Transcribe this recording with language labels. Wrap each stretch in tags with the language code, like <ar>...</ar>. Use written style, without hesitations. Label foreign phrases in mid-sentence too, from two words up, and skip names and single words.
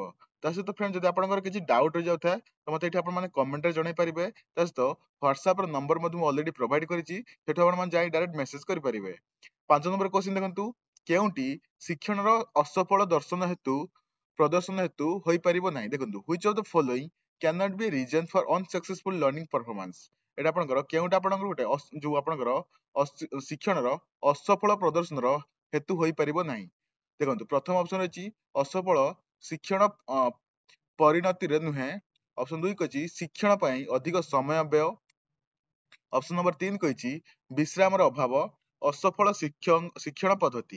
<or>ତା ସହିତ ଫ୍ରେଣ୍ଡ ଯଦି ଆପଣଙ୍କର କିଛି ଡାଉଟ ରହିଯାଉଥାଏ ତ ମତେ ଏଠି ଆପଣମାନେ କମେଣ୍ଟରେ ଜଣାଇ ପାରିବେ। ତା ସହିତ ହ୍ୱାଟ୍ସଆପ ର ନମ୍ବର ମଧ୍ୟ ମୁଁ</or> <en>already provide</en> <or>କରିଛି ସେଠୁ ଆପଣମାନେ ଯାଇ</or> <en>direct message</en> <or>କରିପାରିବେ। 5</or> <en>number question</en> <or>ଦେଖନ୍ତୁ କେଉଁଟି ଶିକ୍ଷଣର ଅସଫଳ ପ୍ରଦର୍ଶନ ହେତୁ ହୋଇପାରିବ ନାହିଁ?</or> <en>ଦେଖନ୍ତୁ which of the following cannot be a reason for unsuccessful learning performance?</en> <or>ଏଟା ଆପଣଙ୍କର କେଉଁଟା ଆପଣଙ୍କର ଗୋଟେ ଯୋଉ ଆପଣଙ୍କର ଶିକ୍ଷଣର ଅସଫଳ ପ୍ରଦର୍ଶନର ହେତୁ ହୋଇପାରିବ ନାହିଁ? ଦେଖନ୍ତୁ ପ୍ରଥମ ଅପସନ ଅଛି ଅସଫଳ ଶିକ୍ଷଣ ପରିଣତିରେ ନୁହେଁ। ଅପସନ 2 କହିଛି ଶିକ୍ଷଣ ପାଇଁ ଅଧିକ ସମୟ ବ୍ୟୟ।</or> <en>option number</en> <or>3 କହିଛି ବିଶ୍ରାମର ଅଭାବ, ଅସଫଳ ଶିକ୍ଷଣ ପଦ୍ଧତି।</or>